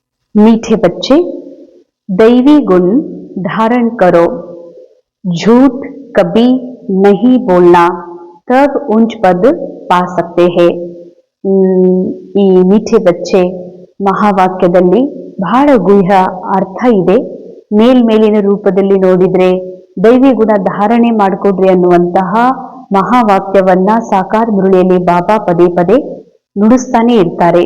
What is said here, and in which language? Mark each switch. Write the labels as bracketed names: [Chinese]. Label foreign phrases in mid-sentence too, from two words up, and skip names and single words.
[Hindi] मीठे बच्चे, दैवी गुण धारण करो, झूठ कभी नहीं बोलना, तब उच्च पद पा सकते हैं. [Kannada] ಈ [Hindi] मीठे बच्चे [Kannada] ಮಹಾವಾಕ್ಯದಲ್ಲಿ ಬಹಳ ಗುಹ್ಯ ಅರ್ಥ ಇದೆ. ಮೇಲ್ಮೇಲಿನ ರೂಪದಲ್ಲಿ ನೋಡಿದ್ರೆ ದೈವಿ ಗುಣ ಧಾರಣೆ ಮಾಡಿಕೊಡ್ರಿ ಅನ್ನುವಂತಹ ಮಹಾವಾಕ್ಯವನ್ನ ಸಾಕಾರ ಮುರುಳಿಯಲ್ಲಿ ಬಾಬಾ ಪದೇ ಪದೇ ನುಡಿಸ್ತಾನೆ ಇರ್ತಾರೆ.